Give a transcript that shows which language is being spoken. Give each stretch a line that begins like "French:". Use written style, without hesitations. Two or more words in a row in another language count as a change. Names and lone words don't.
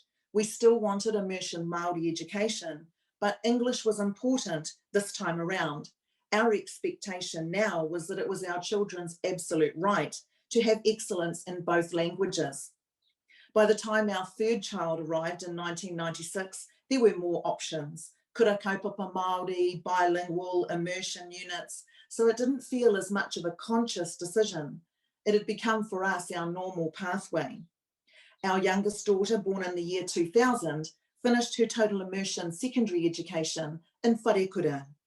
English: We still wanted immersion Māori education, but English was important this time around. Our expectation now was that it was our children's absolute right to have excellence in both languages. By the time our 3rd child arrived in 1996, there were more options.
Māori: Kura kaupapa Māori,
English: bilingual, immersion units, so it didn't feel as much of a conscious decision. It had become for us our normal pathway. Our youngest daughter, born in the year 2000, finished her total immersion secondary education in Wharekura.